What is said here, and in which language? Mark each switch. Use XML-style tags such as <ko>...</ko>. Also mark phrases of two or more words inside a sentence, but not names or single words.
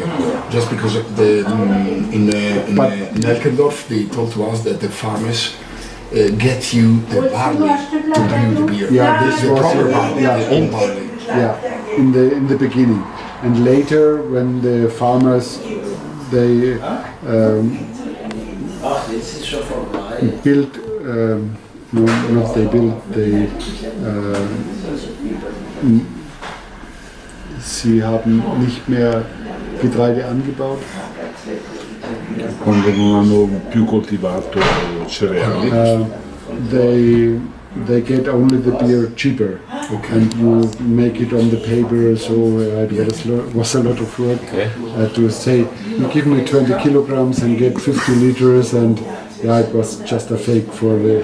<en>Just because in Elkendorf they told to us that the farmers get you the barley to brew the beer. Yeah, this the was proper barley, yeah, the old barley. yeah, in the beginning, and later when the farmers they built no, not they built they</en> <de>sie haben nicht mehr Getreide angebaut.</de> <it>Quando non hanno più coltivato cereali,</it> <en>They get only the beer cheaper, and you make it on the paper. So it was a lot of work to say, you give me 20 kilograms and get 50 liters, and yeah, it was just a fake for the</en>